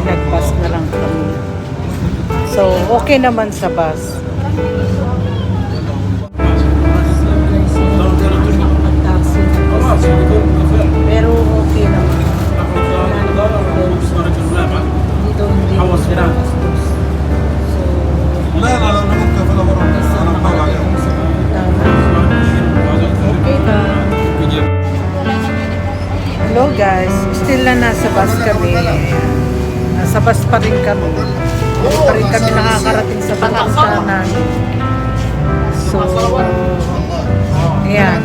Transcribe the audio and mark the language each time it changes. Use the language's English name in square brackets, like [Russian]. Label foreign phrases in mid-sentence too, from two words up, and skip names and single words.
[Filipino] Nag-bus na lang kami. So, okay naman sa bus. Pero okay naman. Dito hindi. So, [Arabic] لا لا لا نحطها في الأمر أنا مطلع عليهم [Filipino] okay na. [English] Hello guys, [Filipino] still na nasa bus kami. Nasa bus pa rin kami. Hindi pa rin kami nakakarating sa pupuntahan namin. So, ayan.